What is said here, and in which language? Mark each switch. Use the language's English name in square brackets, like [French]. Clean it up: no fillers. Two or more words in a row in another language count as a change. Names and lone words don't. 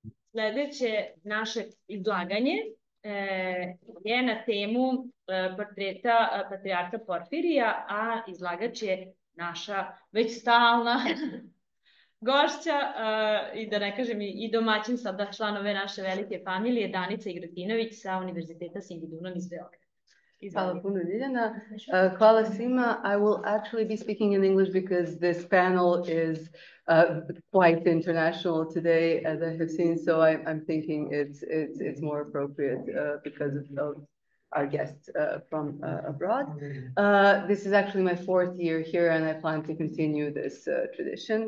[Serbian] Sljedeće naše izlaganje je na temu portreta Patriarha Porfirija, a izlagač je naša već stalna gošća i da ne kažem i domaćin sada članove naše velike familije, Danica Igrutinović sa Univerziteta Singidunum iz Beograda. Hvala puno, Ljiljana. Hvala svima. [English] I will actually be speaking in English because this panel is quite international today, as I have seen. So I'm thinking it's more appropriate because of our guests from abroad. This is actually my 4th year here, and I plan to continue this tradition.